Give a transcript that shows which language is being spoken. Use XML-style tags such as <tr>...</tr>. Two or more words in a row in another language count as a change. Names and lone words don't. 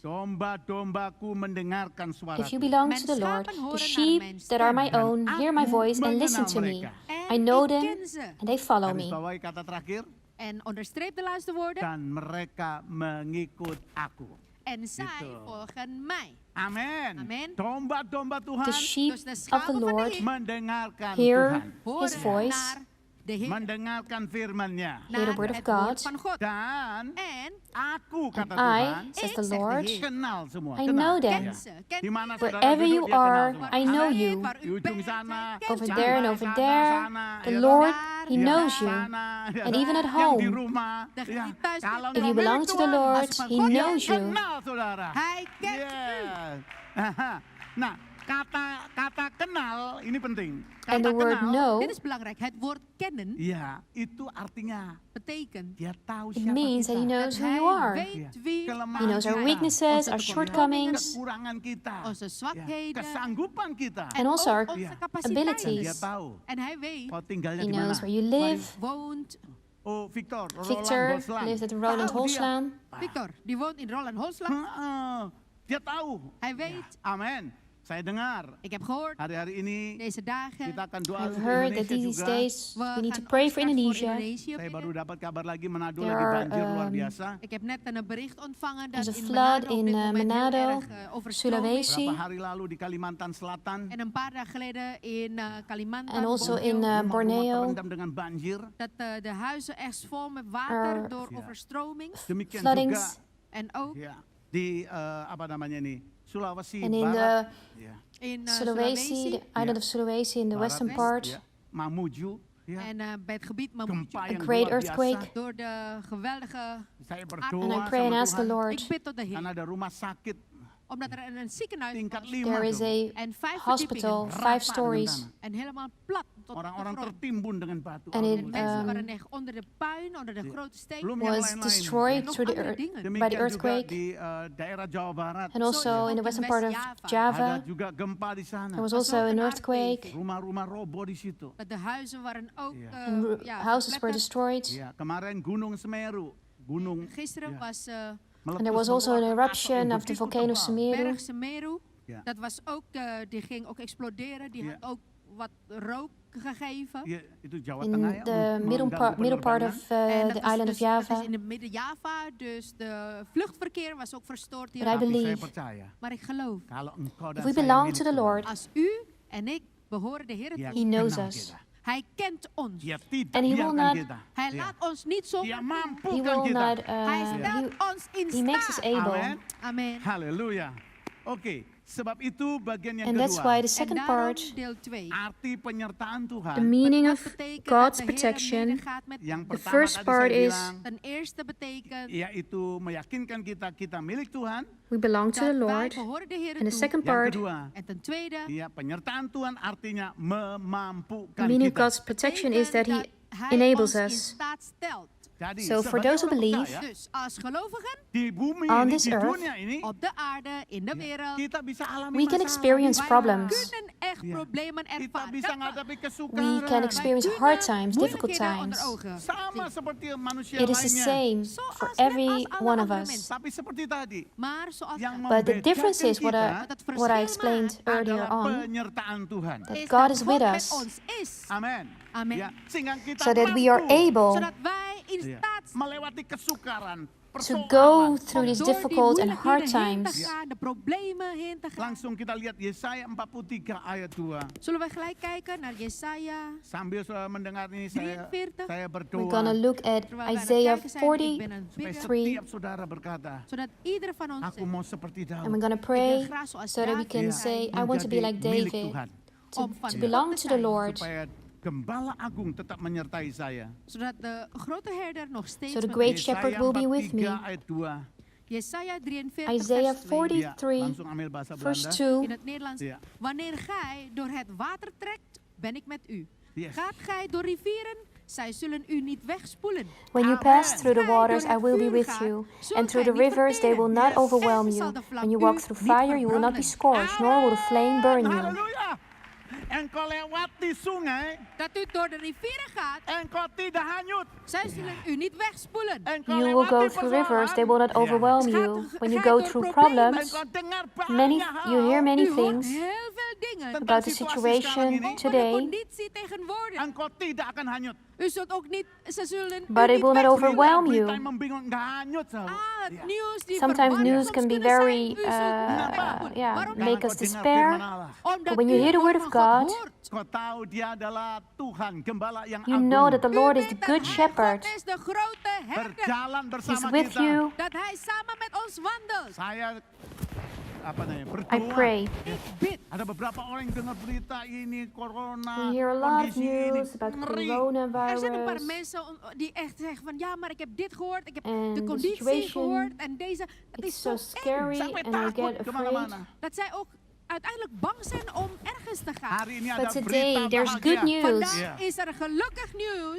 <id>domba-dombaku mendengarkan suara.</id> <en>If you belong to the Lord, the sheep that are my own hear my voice and listen to me. I know them and they follow</en> <id>Garis</id> <en>me.</en> <id>bawahi kata terakhir,</id> <nl>en onderstreep de laatste woorden,</nl> <id>dan mereka mengikut aku.</id> <nl>en zij</nl> <id>Gitu.</id> <nl>volgen mij.</nl> <id>Amin. Amin. Domba-domba</id> <en>The</en> <id>Tuhan</id> <en>sheep</en> <nl>Dus de</nl> <en>of the</en> <nl>schapen van de</nl> <en>Lord</en> <nl>Heer</nl> <id>mendengarkan</id> <en>hear</en> <id>Tuhan.</id> <nl>horen</nl> <en>his voice,</en> <nl>naar de Heer,</nl> <id>Mendengarkan firman-Nya.</id> <en>hear the</en> <nl>naar</nl> <en>word of</en> <nl>het woord</nl> <en>God.</en> <nl>van God.</nl> <id>Dan</id> <nl>En</nl> <id>aku, kata</id> <en>And I,</en> <id>Tuhan,</id> <en>says</en> <nl>Ik,</nl> <en>the</en> <nl>zegt de</nl> <en>Lord,</en> <nl>Heer,</nl> <id>kenal semua.</id> <en>I</en> <id>kenal.</id> <en>know</en> <nl>ken</nl> <en>them.</en> <nl>ze, ken</nl> <id>Di mana</id> <nl>u.</nl> <id>saudara</id> <en>Wherever</en> <id>duduk,</id> <en>you</en> <id>dia kenal</id> <en>are,</en> <id>semua.</id> <en>I know</en> <id>Amin.</id> <en>you.</en> <nl>Waar</nl> <id>Di</id> <nl>u</nl> <id>ujung</id> <nl>bent,</nl> <id>sana,</id> <nl>hij kent</nl> <en>Over</en> <nl>u.</nl> <en>there and</en> <id>sana,</id> <en>over</en> <id>sana,</id> <en>there,</en> <id>sana,</id> <en>the</en> <id>ya</id> <en>Lord,</en> <nl>Daar,</nl> <en>He</en> <id>Ya,</id> <en>knows you.</en> <id>sana, ya.</id> <en>And even at</en> <id>Yang di</id> <en>home,</en> <id>rumah,</id> <nl>Degene</nl> <id>ya.</id> <nl>die thuis zit.</nl> <id>Kalau</id> <en>if you</en> <id>engkau</id> <en>belong</en> <id>milik</id> <en>to the</en> <id>Tuhan,</id> <en>Lord,</en> <nl>Als van</nl> <en>He</en> <nl>God</nl> <id>Dia</id> <en>knows you.</en> <id>kenal saudara.</id> <nl>Hij kent u.</nl> <en>Yes. Aha.</en> <id>Nah, kata kenal ini penting.</id> <en>And the</en> <id>Kata</id> <en>word</en> <id>kenal,</id> <en>know,</en> <nl>Dit is belangrijk. Het woord kennen</nl> <id>ya, itu artinya</id> <nl>betekent</nl> <id>dia tahu</id> <en>it</en> <id>siapa</id> <en>means that He</en> <id>kita.</id> <en>knows</en> <nl>dat</nl> <en>who you</en> <nl>hij</nl> <en>are.</en> <nl>weet wie</nl> <id>Kelemahan</id> <en>He knows our</en> <id>kita,</id> <en>weaknesses,</en> <nl>onze</nl> <en>our</en> <nl>tekortkomingen,</nl> <en>shortcomings,</en> <id>kekurangan kita,</id> <nl>onze</nl> <id>ya,</id> <nl>zwakheden</nl> <id>kesanggupan kita.</id> <en>and also our</en> <nl>ook onze</nl> <id>Ja. Dan</id> <nl>capaciteiten.</nl> <en>abilities.</en> <id>dia tahu</id> <nl>En hij weet,</nl> <id>kau tinggalnya</id> <en>He</en> <id>di mana.</id> <en>knows where you live.</en> <nl>woont,</nl> <en>Oh, Victor, Victor Roland Holsland. lives at Roland</en> <id>Tahu dia.</id> <en>Holslaan.</en> <nl>Victor, die woont in Roland Holsland.</nl> <id>Heeh, dia tahu.</id> <nl>Hij weet,</nl> <id>Amin. Saya dengar</id> <nl>ik heb gehoord,</nl> <id>hari-hari ini</id> <nl>deze dagen,</nl> <id>kita akan doa</id> <en>I've</en> <id>untuk</id> <en>heard that</en> <id>Indonesia</id> <en>these</en> <id>juga.</id> <en>days we need to pray for Indonesia.</en> <id>Saya baru dapat kabar lagi Manado</id> <en>There</en> <id>lagi</id> <en>are,</en> <id>banjir luar biasa.</id> <nl>Ik heb net een bericht ontvangen dat</nl> <en>There's a</en> <nl>in</nl> <en>flood</en> <nl>Manado op</nl> <en>in</en> <nl>dit moment heel</nl> <en>Manado,</en> <nl>erg overstroming is.</nl> <en>Sulawesi,</en> <id>Beberapa hari lalu di Kalimantan Selatan,</id> <nl>En een paar dagen geleden in Kalimantan,</nl> <en>and also Borneo, in</en> <id>rumah-rumah</id> <en>Borneo.</en> <id>terendam dengan banjir.</id> <nl>dat de huizen echt vol met water Er- door Ja. overstroming.</nl> <id>Demikian</id> <en>Floodings.</en> <id>juga</id> <nl>En ook</nl> <id>ya, di apa namanya ini Sulawesi</id> <en>And in</en> <id>Barat,</id> <en>the</en> <id>ya,</id> <en>in Sulawesi, the island of Sulawesi in the</en> <id>Barat,</id> <en>western</en> <id>ya,</id> <en>part,</en> <id>Mamuju, ya,</id> <nl>En bij het gebied Mamuju,</nl> <id>gempa</id> <en>a</en> <id>yang</id> <en>great</en> <id>luar biasa.</id> <en>earthquake.</en> <nl>door de geweldige...</nl> <id>Saya</id> <en>And</en> <id>berdoa</id> <en>I pray and</en> <id>sama</id> <en>ask the</en> <id>Tuhan,</id> <en>Lord,</en> <nl>Ik bid tot de</nl> <id>karena</id> <nl>Heer,</nl> <id>ada rumah sakit</id> <nl>omdat er een ziekenhuis</nl> <id>tingkat</id> <nl>was</nl> <id>5</id> <en>there is</en> <id>tuh.</id> <en>a</en> <nl>en 5</nl> <en>hospital,</en> <nl>verdiepingen</nl> <en>5 stories,</en> <id>tanah.</id> <nl>en helemaal plat tot de</nl> <id>Orang-orang</id> <nl>grond.</nl> <id>tertimbun dengan batu.</id> <en>And it,</en> <nl>En mensen um, waren echt onder de puin, onder de grote steen.</nl> <id>Belum yang</id> <en>was</en> <id>lain-lain.</id> <en>destroyed</en> <nl>Nog</nl> <en>through the</en> <nl>andere</nl> <en>earth,</en> <nl>dingen.</nl> <en>by the</en> <id>Demikian juga</id> <en>earthquake,</en> <id>di daerah Jawa Barat.</id> <en>and also in the western part of</en> <id>Ada</id> <en>Java.</en> <id>juga gempa di sana.</id> <en>There was</en> <nl>was</nl> <en>also</en> <nl>ook</nl> <en>an</en> <nl>een</nl> <en>earthquake,</en> <id>Rumah-rumah roboh di situ.</id> <nl>De huizen waren ook Ja.</nl> <en>and houses were</en> <nl>verpletterd.</nl> <en>destroyed.</en> <id>Ya, kemarin Gunung Semeru, gunung</id> <nl>Gisteren ja, was</nl> <id>meletus</id> <en>And there was also an</en> <id>mengeluarkan</id> <en>eruption</en> <id>asap</id> <en>of the</en> <id>begitu</id> <en>volcano</en> <id>tebal.</id> <en>Semeru.</en> <nl>Berg Semeru. Ja. Dat was ook, die ging ook exploderen. Die Ja. had ook wat rook gegeven.</nl> <id>Ya, itu Jawa</id> <en>In</en> <id>Tengah ya.</id> <en>the middle part of</en> <nl>En dat</nl> <en>the</en> <nl>was</nl> <en>island of</en> <nl>dus, dat</nl> <en>Java.</en> <nl>is in de midden-Java, dus de vluchtverkeer was ook verstoord hier.</nl> <en>But I</en> <id>Tapi saya</id> <en>believe</en> <id>percaya</id> <nl>Maar ik geloof,</nl> <id>kalau engkau dan</id> <en>if we</en> <id>saya</id> <en>belong</en> <id>milik</id> <en>to the</en> <id>Tuhan,</id> <en>Lord,</en> <nl>als u en ik behoren de Heer</nl> <id>Dia</id> <nl>toe,</nl> <en>He knows</en> <id>kenal</id> <en>us.</en> <id>kita.</id> <nl>Hij kent ons.</nl> <id>Dia tidak</id> <en>And he will</en> <id>biarkan</id> <en>not-</en> <id>kita.</id> <nl>Hij</nl> <id>Ya.</id> <nl>laat ons niet</nl> <id>Dia</id> <nl>zomaar.</nl> <en>He</en> <id>mampukan</id> <en>will</en> <id>kita.</id> <en>not,</en> <nl>Hij stelt ons in</nl> <en>He makes us</en> <nl>staat.</nl> <en>able.</en> <id>Amin.</id> <en>Amen.</en> <id>Haleluya. Oke, sebab itu bagian yang</id> <en>And that's</en> <id>kedua.</id> <en>why the</en> <nl>En</nl> <en>second</en> <nl>daarom</nl> <en>part,</en> <nl>deel 2.</nl> <id>Arti penyertaan</id> <en>the</en> <id>Tuhan.</id> <en>meaning</en> <nl>Dat</nl> <en>of</en> <nl>betekent</nl> <en>God's</en> <nl>dat de Heer</nl> <en>protection,</en> <nl>medegaat met</nl> <id>Yang</id> <nl>ons.</nl> <en>the</en> <id>pertama</id> <en>first</en> <id>tadi</id> <en>part</en> <id>saya</id> <en>is</en> <id>bilang,</id> <nl>Ten eerste betekent</nl> <id>yaitu meyakinkan kita milik Tuhan.</id> <en>we belong to</en> <nl>dat</nl> <en>the</en> <nl>wij</nl> <en>Lord.</en> <nl>behoren de Heer</nl> <en>And the</en> <nl>toe.</nl> <en>second</en> <id>Yang</id> <en>part,</en> <id>kedua,</id> <nl>En ten tweede</nl> <id>ya penyertaan Tuhan artinya</id> <en>the</en> <id>memampukan</id> <en>meaning of</en> <id>kita.</id> <en>God's protection is that He</en> <nl>betekent dat Hij</nl> <en>enables</en> <nl>ons in</nl> <en>us.</en> <nl>staat stelt.</nl> <id>Jadi</id> <en>So for</en> <id>sebagai</id> <en>those who</en> <id>orang</id> <en>believe,</en> <id>percaya,</id> <nl>Dus als gelovigen</nl> <id>di bumi</id> <en>on</en> <id>ini,</id> <en>this</en> <id>di</id> <en>earth,</en> <id>dunia ini,</id> <nl>op de aarde, in de wereld,</nl> <id>kita bisa alami</id> <en>we can</en> <id>masalah.</id> <en>experience</en> <nl>wij</nl> <en>problems.</en> <nl>kunnen echt Ja. problemen</nl> <id>Kita</id> <nl>ervaren.</nl> <id>bisa</id> <nl>Dat we-</nl> <id>menghadapi</id> <en>We</en> <id>kesukaran.</id> <en>can experience</en> <nl>wij</nl> <en>hard</en> <nl>kunnen</nl> <en>times, difficult</en> <nl>moeilijkheden onder</nl> <en>times.</en> <nl>ogen</nl> <id>Sama</id> <nl>zien.</nl> <id>seperti manusia</id> <en>It is the</en> <id>lainnya.</id> <en>same</en> <nl>Zoals</nl> <en>for</en> <nl>net als</nl> <en>every</en> <nl>alle</nl> <en>one of</en> <nl>andere</nl> <en>us.</en> <nl>mensen.</nl> <id>Tapi seperti tadi,</id> <nl>Maar zoals</nl> <id>yang</id> <en>But the difference is</en> <id>membedakan</id> <en>what</en> <id>kita</id> <nl>het</nl> <en>what I</en> <nl>verschil</nl> <en>explained</en> <nl>maakt</nl> <en>earlier</en> <id>adalah</id> <en>on,</en> <id>penyertaan Tuhan.</id> <en>that is God</en> <nl>dat</nl> <en>is</en> <nl>God</nl> <en>with</en> <nl>met</nl> <en>us,</en> <nl>ons is.</nl> <id>Amin.</id> <en>Amen.</en> <id>Ya, sehingga kita</id> <en>so that we are</en> <id>mampu</id> <en>able</en> <nl>Zodat wij in</nl> <id>ya,</id> <nl>staat zijn</nl> <id>melewati kesukaran,</id> <en>to go</en> <id>persoalan.</id> <en>through these</en> <nl>door die</nl> <en>difficult and hard</en> <nl>moeilijkheden heen te</nl> <en>times.</en> <nl>gaan, de problemen heen te gaan.</nl> <id>Langsung kita lihat Yesaya 43 ayat 2.</id> <nl>Zullen we gelijk kijken naar Jesaja</nl> <id>Sambil saudara mendengar ini saya</id> <nl>43.</nl> <id>berdoa</id> <en>We're gonna look at</en> <nl>Terwijl wij aan het</nl> <en>Isaiah</en> <nl>kijken zijn, ik ben aan het</nl> <id>supaya</id> <nl>bidden,</nl> <en>3,</en> <id>setiap saudara berkata,</id> <nl>zodat ieder van ons</nl> <id>aku mau seperti</id> <en>and</en> <id>Daud.</id> <en>we're gonna</en> <nl>ik</nl> <en>pray</en> <nl>wil graag zoals</nl> <en>so that we</en> <nl>David</nl> <en>can</en> <id>Ya,</id> <en>say,</en> <nl>zijn,</nl> <en>I want to be</en> <id>menjadi</id> <en>like</en> <id>milik</id> <en>David,</en> <id>Tuhan.</id> <nl>om van</nl> <en>to</en> <nl>God</nl> <en>belong</en> <nl>te</nl> <en>to the</en> <nl>zijn,</nl> <en>Lord,</en> <id>Supaya gembala agung tetap menyertai saya.</id> <nl>zodat de grote herder nog steeds</nl> <en>so the</en> <nl>met</nl> <en>great</en> <nl>ons is.</nl> <en>shepherd will be with me.</en> <id>43 ayat 2.</id> <nl>Jesaja 43</nl> <en>Isaiah</en> <nl>vers 2.</nl> <id>Ya,</id> <en>43,</en> <id>langsung ambil bahasa</id> <en>verse</en> <id>Belanda.</id> <en>2.</en> <nl>In het Nederlands. Ja. Wanneer gij door het water trekt, ben ik met u.</nl> <en>Yes.</en> <nl>Gaat gij door rivieren, zij zullen u niet wegspoelen.</nl> <en>When you pass through the waters, I will be with you, and through the rivers, they will not overwhelm you. When you walk through fire, you will not be scorched, nor will the flame burn you.</en> <id>Haleluya. Engkau lewati sungai,</id> <nl>Dat u door de rivieren gaat,</nl> <id>engkau tidak hanyut.</id> <nl>zij zullen u niet wegspoelen.</nl> <id>Engkau</id> <en>You will go</en> <id>lewati</id> <en>through rivers, they</en> <id>persoalan,</id> <en>will not overwhelm you. When you go through problems,</en> <id>engkau dengar</id> <en>many</en> <id>banyak hal.</id> <en>you hear many</en> <nl>U hoort</nl> <en>things,</en> <nl>heel veel dingen.</nl> <id>tentang</id> <en>about the</en> <id>situasi sekarang</id> <en>situation</en> <id>ini,</id> <nl>Over de</nl> <en>today,</en> <nl>conditie tegenwoordig.</nl> <id>engkau tidak akan hanyut.</id> <nl>U zult ook niet, ze zullen u</nl> <en>but it</en> <nl>niet</nl> <en>will not</en> <nl>wegduwen.</nl> <en>overwhelm</en> <id>Berita</id> <en>you.</en> <id>yang membingungkan, nggak hanyut. Saudara. Ah, Ya.</id> <nl>nieuws die</nl> <en>Sometimes</en> <nl>verwarrend</nl> <en>news</en> <nl>soms</nl> <en>can be</en> <nl>kunnen zijn.</nl> <en>very,</en> <nl>U zult niet wegduwen.</nl> <en>yeah,</en> <nl>Waarom</nl> <id>Karena</id> <en>make</en> <id>kau</id> <en>us</en> <id>dengar</id> <en>despair.</en> <id>firman Allah.</id> <nl>Omdat</nl> <en>when you</en> <nl>u</nl> <en>hear the</en> <nl>het</nl> <en>word</en> <nl>woord</nl> <en>of</en> <nl>van</nl> <en>God,</en> <nl>hoort.</nl> <id>Kau tahu dia adalah Tuhan, gembala yang</id> <en>You</en> <id>agung.</id> <en>know that the Lord</en> <nl>U</nl> <en>is the</en> <nl>weet</nl> <en>good</en> <nl>dat hij</nl> <en>shepherd.</en> <nl>God is de grote herder.</nl> <id>Berjalan</id> <en>He's</en> <id>bersama</id> <en>with</en> <id>kita.</id> <en>you.</en> <nl>Dat hij samen met ons wandelt.</nl> <id>Saya</id> <en>I</en> <id>berdoa.</id> <en>pray.</en> <nl>Ik bid.</nl> <id>Ada beberapa orang yang dengar berita ini, corona,</id> <en>We hear a lot of</en> <id>kondisi ini,</id> <en>news about</en> <id>ngeri.</id> <nl>Er zijn een paar</nl> <en>coronavirus.</en> <nl>mensen die echt zeggen van ja, maar ik heb dit gehoord, ik heb</nl> <en>And</en> <nl>de</nl> <en>the</en> <nl>conditie</nl> <en>situation,</en> <nl>gehoord en deze. Het</nl> <en>It's</en> <nl>is</nl> <en>so</en> <nl>zo</nl> <en>scary</en> <nl>eng.</nl> <id>Sampai</id> <en>and I</en> <id>takut</id> <en>get afraid.</en> <id>kemana-mana.</id> <nl>Dat zij ook uiteindelijk bang zijn om ergens te gaan.</nl> <id>Hari ini</id> <en>But</en> <id>ada</id> <en>today</en> <id>berita</id> <en>there's</en> <id>bahagia.</id> <en>good news.</en> <nl>Vandaag Ja. is er gelukkig nieuws</nl>